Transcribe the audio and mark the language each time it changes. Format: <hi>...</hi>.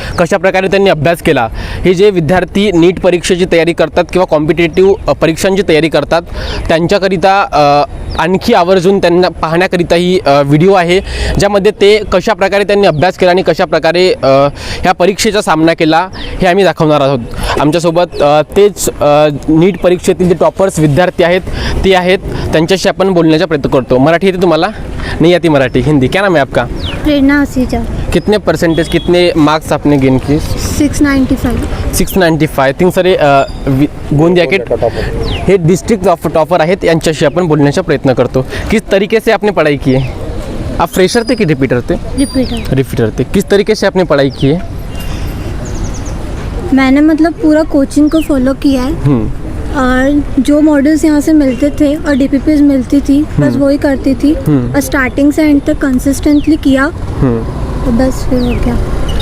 <mr>कशाप्रकारे त्यांनी अभ्यास केला, हे जे विद्यार्थी नीट परीक्षेची तयारी करतात किंवा कॉम्पिटेटिव्ह परीक्षांची तयारी करतात त्यांच्याकरिता आणखी आवर्जून त्यांना पाहण्याकरिता ही व्हिडिओ आहे, ज्यामध्ये ते कशाप्रकारे त्यांनी अभ्यास केला आणि कशाप्रकारे ह्या परीक्षेचा सामना केला हे आम्ही दाखवणार आहोत. आमच्यासोबत तेच नीट परीक्षेतील जे टॉपर्स विद्यार्थी आहेत ते आहेत, त्यांच्याशी आपण बोलण्याचा प्रयत्न करतो. मराठी येते तुम्हाला?</mr> <hi>नहीं आती मराठी, हिंदी. क्या नाम है आपका? प्रेरणा आसीजा. कितने परसेंटेज, कितने मार्क्स आपने गेन किए? 695. 695.</hi> <mr>थिंक सर गोंदिया के हे डिस्ट्रिक्ट ऑफ टॉपर आहेत, यांच्याशी आपण बोलण्याचा प्रयत्न करतो.</mr> <hi>किस तरीके से आपने पढ़ाई की है? आप फ्रेशर थे कि रिपीटर थे? रिपीटर थे. किस तरीके से आपने पढ़ाई की है? मैंने मतलब पूरा कोचिंग को फॉलो किया है और जो मॉडल्स यहाँ से मिलते थे और डीपीपीज मिलती थी बस वही करती थी और स्टार्टिंग से एंड तक कंसिस्टेंटली किया तो बस फिर हो गया.</hi>